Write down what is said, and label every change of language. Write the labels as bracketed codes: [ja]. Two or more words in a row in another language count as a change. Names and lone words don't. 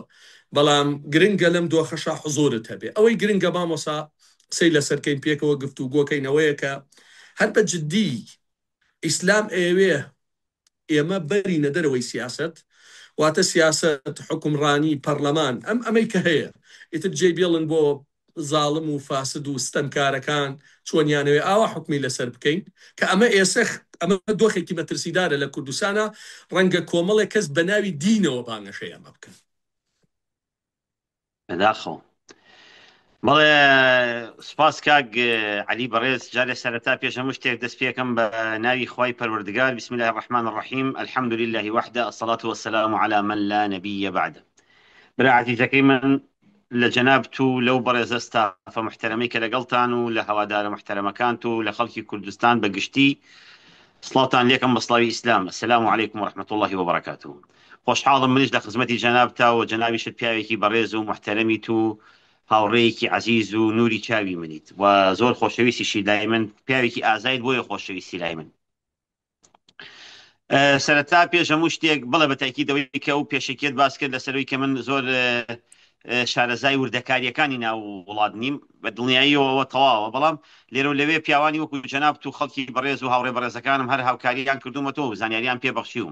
[ckb] بەڵام گرنگە لەم دۆخەشا حزۆرت هەبێ. ئەوەی گرنگە مامۆسا قسەی لەسەرکەین پێکەوە گفتوگۆکەینەوەیە کە هەر بە جددی ئیسلام ئێوێ ئێمە بەرینە دەرەوەی سیاست، واتە سیاست، حکومڕانی، پەرلەمان، ئەمەی کە هەیە ئیتر جێبێڵن بۆ زاڵم و فاسد و ستەمکارەکان چۆنیانەوێ ئاوا حکمی لەسەر بکەین، کە ئەمە دۆخێکی مەترسیدارە لە کوردستانە. ڕەنگە کۆمەڵێک کەس بە ناوی دینەوە بانگەشەی ئەمە بکەن. بەداخەوە بەڵێ سوپاس کاک عەلی بەڕێز. جارێ سەرەتا پێش هەموو شتێک دەست پێکەم بە ناوی خوای پەروەردگار. [ar] بسم الله الرحمن الرحیم، الحمد لله وحده، الصلاة والسلام على من لا نبي بعده. [ckb] برا عزیزەکەی من لە جەنابت و لەو بەڕێزە ستافە محتەرەمەی کە لەگەڵتان و لە هەوادارە محتەرەمەکانت و لە خەڵکی کوردستان بەگشتی سڵاوتان لێکم بە سڵاوی ئیسلام. [ar] السلام علیکم ورحمة الله وبركاته. [ckb] خۆشحاڵم منیش لە خزمەتی جەنابتا و جەنابیشت پیاوێکی بەڕێز و محتەرەمیت و هاوڕێیەکی عەزیز و نوری چاوی منیت و زۆر خۆشەویستیشی لای من، پیاوێکی ئازایت بۆیە خۆشەویستی لای من. سەرەتا پێش هەموو شتێک بڵێ بە تاکیدەوەی کە ئەو پێشەکێت باس کرد لەسەرەوەی کە من زۆر شارەزای وردەکاریەکانی ناو وڵات نیم، بە دڵنیاییەوە تەواوە، بەڵام لێرە و لەوێ پیاوانی وەکو جەنابت و خەڵکی بەڕێز و هاوڕێ بەڕێزەکانم هەر هاوکاریان کردومەتەوە و زانیاریان پێبەخشیوم.